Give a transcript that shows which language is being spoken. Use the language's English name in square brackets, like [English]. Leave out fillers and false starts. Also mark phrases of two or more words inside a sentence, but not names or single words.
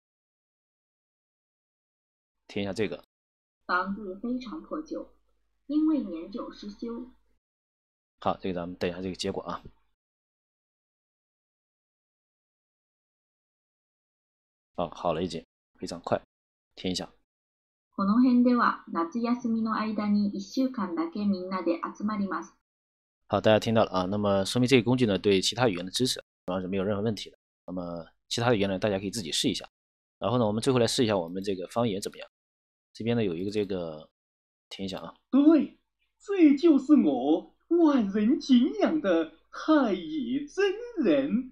[Chinese] 听一下这个。房子非常破旧，因为年久失修。好，这个咱们等一下这个结果啊。好了已经，非常快，听一下。 [Japanese] この辺では夏休みの間に1週間だけみんなで集まります。 [Chinese] 好，大家听到了啊，那么说明这个工具呢对其他语言的支持主要是没有任何问题的。那么其他的语言呢，大家可以自己试一下。然后呢，我们最后来试一下我们这个方言怎么样。这边呢有一个这个，听一下啊。对，这就是我万人敬仰的太乙真人。